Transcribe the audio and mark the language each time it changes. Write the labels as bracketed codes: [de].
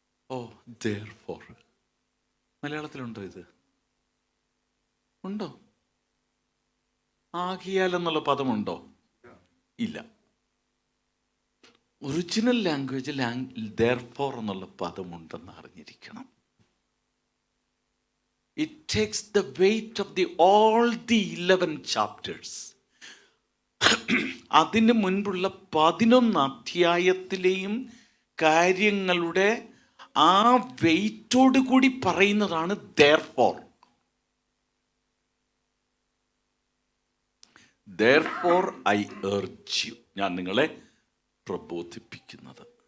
[ml] ഓ, therefore. മലയാളത്തിലുണ്ടോ ഇത്? ഉണ്ടോ? ആകിയാൽ എന്നുള്ള പദമുണ്ടോ? ഇല്ല. ഒറിജിനൽ ലാംഗ്വേജ് therefore എന്നുള്ള പദമുണ്ടെന്ന് അറിഞ്ഞിരിക്കണം. [en] It takes the weight of all the 11 chapters. [ml] അതിന് മുൻപുള്ള 11 അധ്യായത്തിലെയും കാര്യങ്ങളുടെ ആ വെയിറ്റോട് കൂടി പറയുന്നതാണ് therefore. [en] Therefore I urge you. [ml] ഞാൻ നിങ്ങളെ പ്രബോധിപ്പിക്കുന്നത്.